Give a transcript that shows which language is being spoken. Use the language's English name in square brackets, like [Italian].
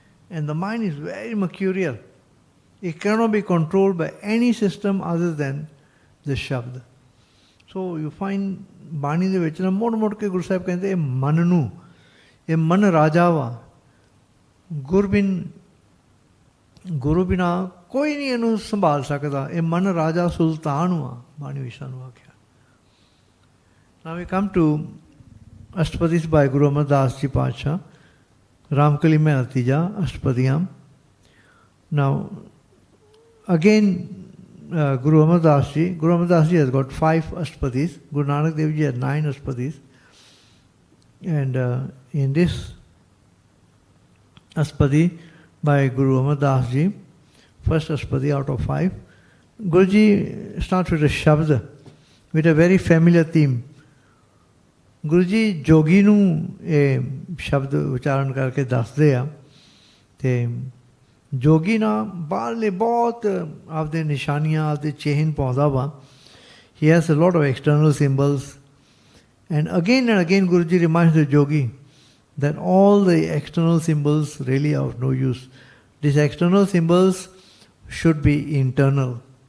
[English] And the mind is very mercurial. It cannot be controlled by any system other than the Shabd. So you find [Punjabi] Bani de vich na mod ke Guru Sahib kehte man nu, ਇਹ ਮਨ ਰਾਜਾ ਵਾ, ਗੁਰੂ ਬਿਨਾ ਕੋਈ ਨਹੀਂ ਇਹਨੂੰ ਸੰਭਾਲ ਸਕਦਾ। ਇਹ ਮਨ ਰਾਜਾ ਸੁਲਤਾਨ ਵਾ, ਬਾਣੀ ਵਿੱਚ ਸਾਨੂੰ ਆਖਿਆ। [English] Now we come to Ashtapadis by Guru Amardas Ji Paatshah, Raamkali mein Natija, Ashtapadiyam. Now again Guru Amardas Ji has got 5 Ashtapadis. Guru Nanak Dev Ji had 9 Ashtapadis. And in this Ashpadi by Guru Amardas Ji, first Ashpadi out of 5, Guruji starts with a Shabd, with a very familiar theme. [Punjabi] Guruji jogi ਨੂੰ ਇਹ ਸ਼ਬਦ ਉਚਾਰਨ ਕਰਕੇ ਦੱਸਦੇ ਆ, ਤੇ ਜੋਗੀ ਨਾ ਬਾਹਰਲੇ ਬਹੁਤ ਆਪਦੇ ਨਿਸ਼ਾਨੀਆਂ, ਆਪਦੇ ਚਿਹਨ ਪਾਉਂਦਾ ਵਾ. [English] He has a lot of external symbols. And again Guruji reminds the yogi that all the external symbols really are of no use. These external symbols should be internal.